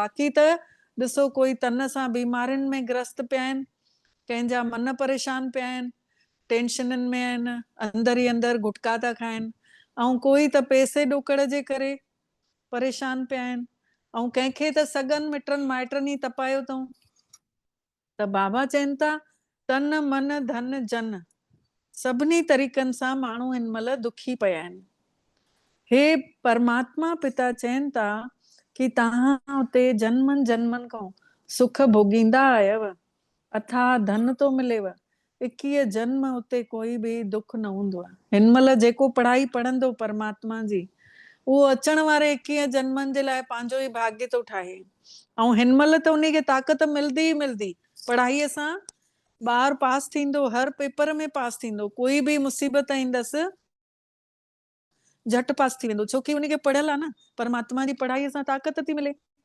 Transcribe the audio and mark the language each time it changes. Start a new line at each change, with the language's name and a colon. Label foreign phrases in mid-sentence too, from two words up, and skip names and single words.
Sindhi: बाक़ी त ॾिसो, कोई तन सां बीमारियुनि में ग्रस्त पिया आहिनि, कंहिंजा मन परेशान पिया आहिनि, टेंशननि में आहिनि, अंदर ई अंदर गुटका था खाइनि, ऐं कोई त पैसे ॾोकड़ जे करे परेशान पिया आहिनि, ऐं कंहिंखे त सगन मिटनि माइटनि ई तपायो अथऊं। त बाबा चवनि था, तन मन धन जन, सभिनी तरीक़नि सां माण्हू हिन महिल दुखी पिया आहिनि। हे परमात्मा पिता चवनि था कि तव्हां उते जन्मनि जन्मनि खां सुख भोगींदा आयव, अथाह धन तो मिलेव, 21 जन्म उते कोई बि दुख न हूंदो आहे। हिन महिल जेको पढ़ाई पढ़ंदो परमात्मा जी, उहो अचण वारे 21 जन्मनि जे लाइ पंहिंजो ई भाग्य तो ठाहे। ऐं हिन महिल त उनखे ताक़त मिलदी ई मिलदी। पढ़ाईअ सां ॿार पास थींदो, हर पेपर में पास थींदो, कोई बि मुसीबत ईंदसि झटि पास थी वेंदो, छोकी उनखे पढ़ियल आहे न, परमात्मा जी पढ़ाईअ सां ताक़त थी मिले।